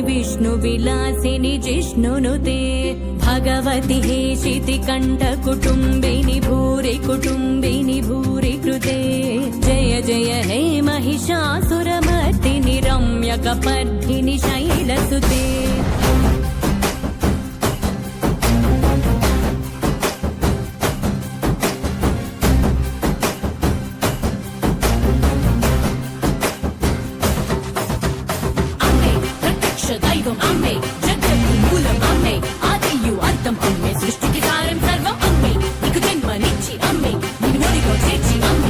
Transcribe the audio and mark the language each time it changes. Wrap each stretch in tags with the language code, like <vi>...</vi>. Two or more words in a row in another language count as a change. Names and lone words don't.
<sa>विष्णुविलासिनि जिष्णुनुते भगवति हेशिति कण्ठकुटुम्बिनि भूरि कुटुम्बिनि भूरि कृते जय जय हे महिषासुरमर्दिनि रम्यकपर्दिनि शैलसुते</sa> <te>అమ్మే ప్రత్యక్ష దైవం అమ్మే జగతి మూలం అమ్మే ఆదియు అంతం అమ్మే సృష్టికి సారం సర్వం అమ్మే నీకు జన్మనిచ్చి అమ్మే నిన్ను ఒడిలో చేర్చి అమ్మే</te>